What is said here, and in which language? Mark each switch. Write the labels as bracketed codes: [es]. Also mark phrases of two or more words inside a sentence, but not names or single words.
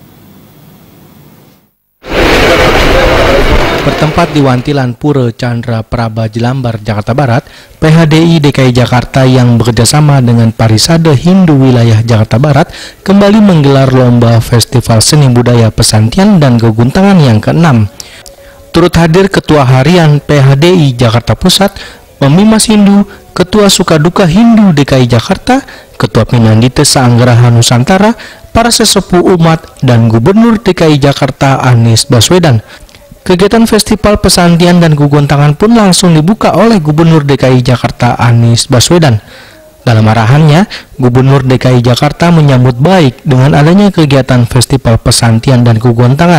[id] Bertempat di Wantilan Pura Chandra Praba Jelambar, Jakarta Barat, PHDI DKI Jakarta yang bekerjasama dengan Parisade Hindu Wilayah Jakarta Barat kembali menggelar lomba Festival Seni Budaya Pesantian dan Geguntangan yang ke-6. Turut hadir Ketua Harian PHDI Jakarta Pusat, Pemimas Hindu, Ketua Sukaduka Hindu DKI Jakarta, Ketua Pinandite Saanggeraha Nusantara, para sesepuh umat, dan Gubernur DKI Jakarta Anies Baswedan. Kegiatan Festival Pesantian dan Geguntangan pun langsung dibuka oleh Gubernur DKI Jakarta Anies Baswedan. Dalam arahannya, Gubernur DKI Jakarta menyambut baik dengan adanya kegiatan Festival Pesantian dan Geguntangan.